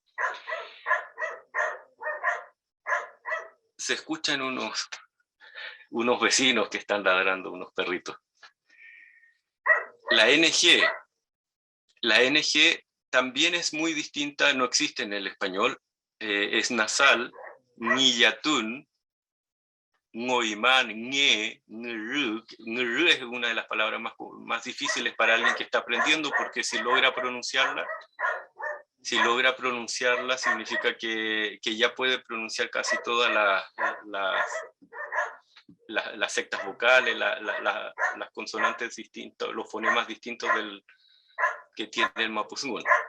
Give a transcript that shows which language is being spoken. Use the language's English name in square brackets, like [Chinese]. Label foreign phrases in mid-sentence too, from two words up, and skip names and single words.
[Spanish] Se escuchan unos vecinos que están ladrando, unos perritos. La NG La NG también es muy distinta, no existe en el español, es nasal, [Mapuche] niyatun, ngoiman, nge, ngru. [Spanish] Ngru es una de las palabras más difíciles para alguien que está aprendiendo, porque si logra pronunciarla significa que ya puede pronunciar casi todas las sectas vocales, las consonantes distintas, los fonemas distintos que tiene el Mapudungun.